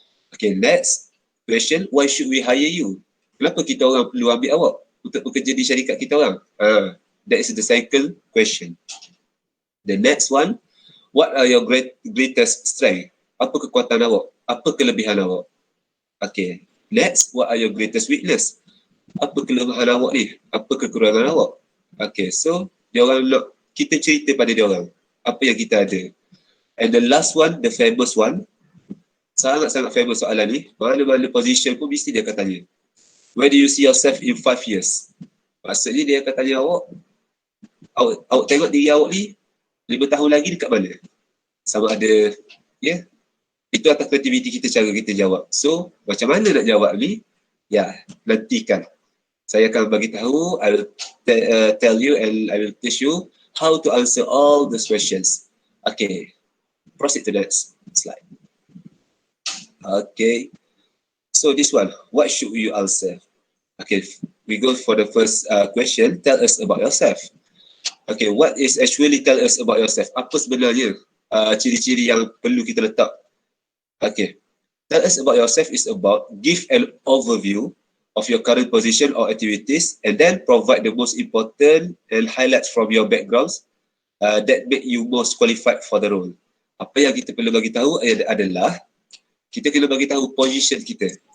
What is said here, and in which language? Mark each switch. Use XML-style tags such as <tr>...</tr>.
<en>Okay, next question, why should we hire you?</en> <ms>Kenapa kita orang perlu ambil awak untuk bekerja di syarikat kita orang?</ms> <en>That is the second question. The next one, what are your greatest strength?</en> <ms>Apa kekuatan awak? Apa kelebihan awak?</ms> <en>Okay, next, what are your greatest weakness?</en> <ms>Apa kelemahan awak ni? Apa kekurangan awak? Okay, so dia orang nak kita cerita pada dia orang apa yang kita ada.</ms> <en>And the last one, the famous one,</en> <ms>sangat-sangat famous soalan ni. Mana-mana position pun mesti dia akan tanya.</ms> <en>Where do you see yourself in 5 years?</en> <ms>Maksudnya dia akan tanya awak tengok diri awak ni 5 tahun lagi dekat mana? Sama ada, ya, itu atas kreativiti kita, cara kita jawab. So, macam mana nak jawab ni? Ya, nantikan. Saya akan bagi tahu,</ms> <en>I will tell you and I will teach you how to answer all those questions. Okay, proceed to the next slide. Okay, so this one, what should you answer? Okay, we go for the first question. Tell us about yourself. Okay, what is actually tell us about yourself?</en> <ms>Apa sebenarnya ciri-ciri yang perlu kita letak?</ms> <en>Okay, tell us about yourself is about give an overview of your current position or activities and then provide the most important and highlights from your backgrounds that make you most qualified for the role.</en> <ms>Apa yang kita perlu bagi tahu adalah kita kena bagi tahu position kita.</ms>